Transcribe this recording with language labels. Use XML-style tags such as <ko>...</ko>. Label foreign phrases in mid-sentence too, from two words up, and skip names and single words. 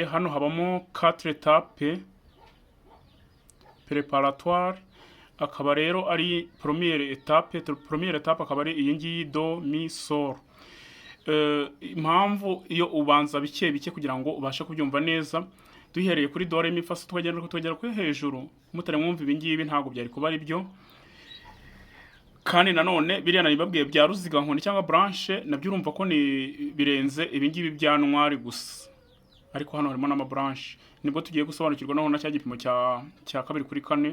<rw>Hano habamo 4</rw> <fr>etape préparatoire,</fr> <rw>akaba rero ari</rw> <fr>première étape</fr> <rw>akaba ari iyi ngiyi do, mi, soro. Impamvu iyo ubanza bike bike kugira ngo ubashe kubyumva neza, duhereye kuri do, re, mi, fa, so tukagera kuri hejuru, mutare mwumva ibi ngibi ntabwo byari kuba ari byo. Kandi nanone biriya nabibabwiye bya ruziga nkoni cyangwa branche nabyo urumva ko ni birenze ibi ngibi bya ntwari gusa, ariko hano harimo n'ama branche. Nibwo tugiye gusobanukirwa naho na cya gipimo cya 2 kuri 4.</rw>